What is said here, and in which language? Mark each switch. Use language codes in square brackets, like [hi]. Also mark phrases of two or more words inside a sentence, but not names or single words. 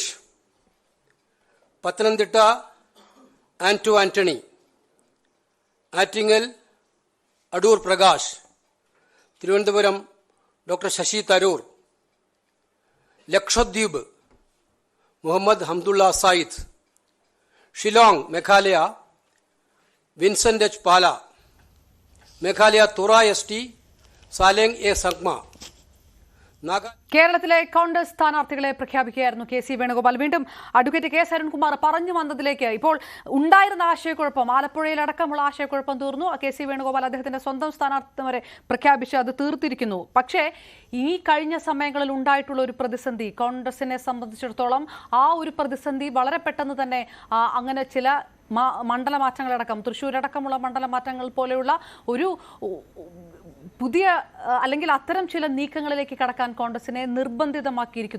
[ml] Pathanamthitta, Anto Anthony. Attingal, Adur Prakash. Thiruvananthapuram, Dr. Shashi Tharoor. Lakshadweep, Muhammad Hamdullah Said. Shillong, Meghalaya, Vincent H. Pala. Meghalaya Tora ST, Saleng A. Sankma. കേരളത്തിലെ കോൺഗ്രസ് സ്ഥാനാർത്ഥികളെ പ്രഖ്യാപിക്കുകയായിരുന്നു കെ.സി. വേണുഗോപാൽ. വീണ്ടും അഡ്വക്കേറ്റ് കെ. സരൺകുമാർ പറഞ്ഞു വന്നതിലേക്ക്, ഇപ്പോൾ ഉണ്ടായിരുന്ന ആശയക്കുഴപ്പം, ആലപ്പുഴയിലടക്കമുള്ള ആശയക്കുഴപ്പം തീർന്നു. കെ.സി. വേണുഗോപാൽ അദ്ദേഹത്തിന്റെ സ്വന്തം സ്ഥാനാർത്ഥിമാരെ പ്രഖ്യാപിച്ച് അത് തീർത്തിരിക്കുന്നു. പക്ഷേ ഈ കഴിഞ്ഞ സമയങ്ങളിൽ ഉണ്ടായിട്ടുള്ള ഒരു പ്രതിസന്ധി കോൺഗ്രസിനെ സംബന്ധിച്ചിടത്തോളം, ആ ഒരു പ്രതിസന്ധി വളരെ പെട്ടെന്ന് തന്നെ അങ്ങനെ ചില മണ്ഡലമാറ്റങ്ങളടക്കം, തൃശ്ശൂരടക്കമുള്ള മണ്ഡലമാറ്റങ്ങൾ പോലെയുള്ള ഒരു പുതിയ അല്ലെങ്കിൽ അത്തരം ചില നീക്കങ്ങളിലേക്ക് കടക്കാൻ കോൺഗ്രസിനെ നിർബന്ധിതമാക്കിയിരിക്കുന്നു.